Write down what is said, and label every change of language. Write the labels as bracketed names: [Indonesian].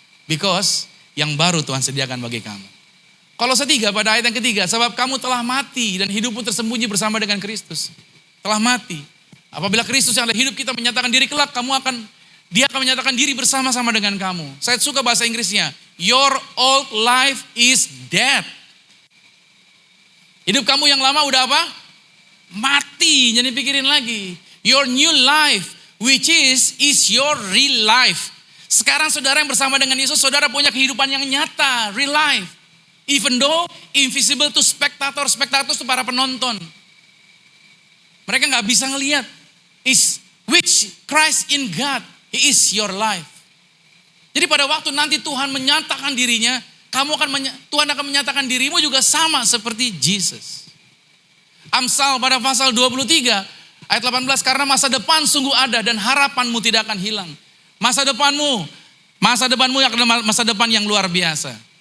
[English] Because [Indonesian] yang baru Tuhan sediakan bagi kamu. Kolose 3 pada ayat yang ketiga, sebab kamu telah mati dan hidupmu tersembunyi bersama dengan Kristus. Telah mati. Apabila Kristus yang ada hidup kita menyatakan diri kelak, dia akan menyatakan diri bersama-sama dengan kamu. Saya suka bahasa Inggrisnya, [English] your old life is dead. [Indonesian] Hidup kamu yang lama udah apa? Mati, jangan dipikirin lagi. [English] Your new life, which is your real life. [Indonesian] Sekarang saudara yang bersama dengan Yesus, saudara punya kehidupan yang nyata, [English] real life. Even though invisible to spectator [Indonesian] itu para penonton. Mereka gak bisa ngelihat. [English] Which Christ in God, He is your life. [Indonesian] Jadi pada waktu nanti Tuhan menyatakan dirinya, Tuhan akan menyatakan dirimu juga sama seperti Jesus. Amsal pada pasal 23 ayat 18, karena masa depan sungguh ada dan harapanmu tidak akan hilang. Masa depanmu yang adalah masa depan yang luar biasa.